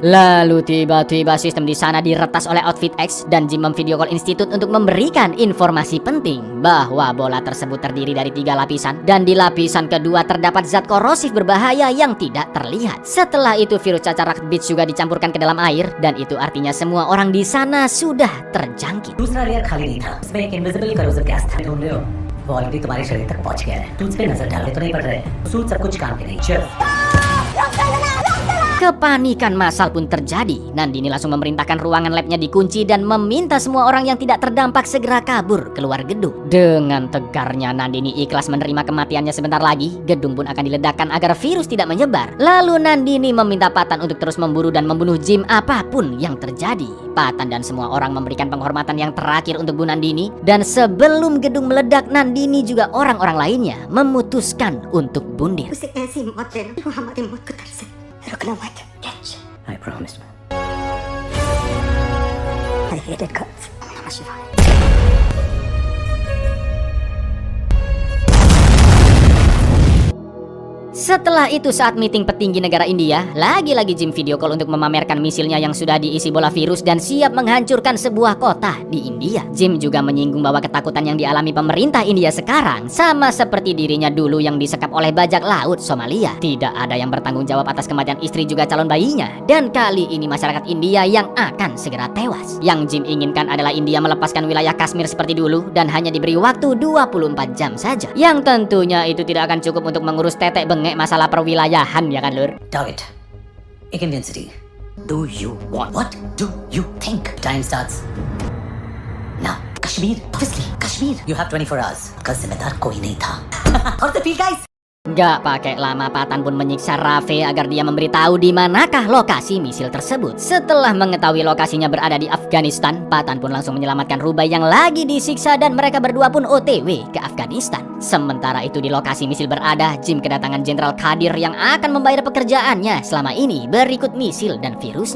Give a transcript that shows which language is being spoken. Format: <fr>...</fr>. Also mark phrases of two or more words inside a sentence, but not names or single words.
<id>Lalu tiba-tiba sistem di sana diretas oleh Outfit X dan Jim memvideo call institut untuk memberikan informasi penting bahwa bola tersebut terdiri dari 3 lapisan dan di lapisan kedua terdapat zat korosif berbahaya yang tidak terlihat. Setelah itu virus cacar rabies juga dicampurkan ke dalam air dan itu artinya semua orang di sana sudah terjangkit.</id> <hi>दूसरा लेयर खाली नहीं था, उसमें एक</hi> <en>invisible corrosive gas</en> <hi>था। ढूंढ रहे हो, वो ऑलरेडी तुम्हारे शरीर तक पहुंच गया है। तुझ पे नजर डालने तो नहीं पड़ रहे, सूट सब कुछ काम के नहीं। चल।</hi> <id>Kepanikan massal pun terjadi. Nandini langsung memerintahkan ruangan labnya dikunci dan meminta semua orang yang tidak terdampak segera kabur keluar gedung. Dengan tegarnya Nandini ikhlas menerima kematiannya sebentar lagi. Gedung pun akan diledakkan agar virus tidak menyebar. Lalu Nandini meminta Patan untuk terus memburu dan membunuh Jim apapun yang terjadi. Patan dan semua orang memberikan penghormatan yang terakhir untuk Bu Nandini. Dan sebelum gedung meledak, Nandini juga orang-orang lainnya memutuskan untuk bundir.</id> <hi>उसे ऐसी मौत देना जो हमारी मौत को तरसे रुकना मत।</hi> <en>I promised. I hated cuts.</en> <sa>नमः शिवाय।</sa> <id>Setelah itu saat meeting petinggi negara India, lagi-lagi Jim</id> <en>video call</en> <id>untuk memamerkan misilnya yang sudah diisi bola virus dan siap menghancurkan sebuah kota di India. Jim juga menyinggung bahwa ketakutan yang dialami pemerintah India sekarang sama seperti dirinya dulu yang disekap oleh bajak laut Somalia. Tidak ada yang bertanggung jawab atas kematian istri juga calon bayinya. Dan kali ini masyarakat India yang akan segera tewas. Yang Jim inginkan adalah India melepaskan wilayah Kashmir seperti dulu dan hanya diberi waktu 24 jam saja. Yang tentunya itu tidak akan cukup untuk mengurus tetek bengek masalah perwilayahan, ya kan Lur? Target.</id> <en>एक Indian city. Do you want? What do you think? Time starts now. Kashmir. Obviously, Kashmir. You have 24 hours.</en> <hi>कल जिम्मेदार कोई नहीं था.</hi> <en>How's the feel, guys?</en> <id>Gak pakai lama Patan pun menyiksa Rafe agar dia memberitahu di manakah lokasi misil tersebut. Setelah mengetahui lokasinya berada di Afghanistan, Patan pun langsung menyelamatkan Rubai yang lagi disiksa dan mereka berdua pun OTW ke Afghanistan. Sementara itu di lokasi misil berada, Jim kedatangan Jenderal Kadir yang akan membayar pekerjaannya selama ini berikut misil dan virusnya.</id>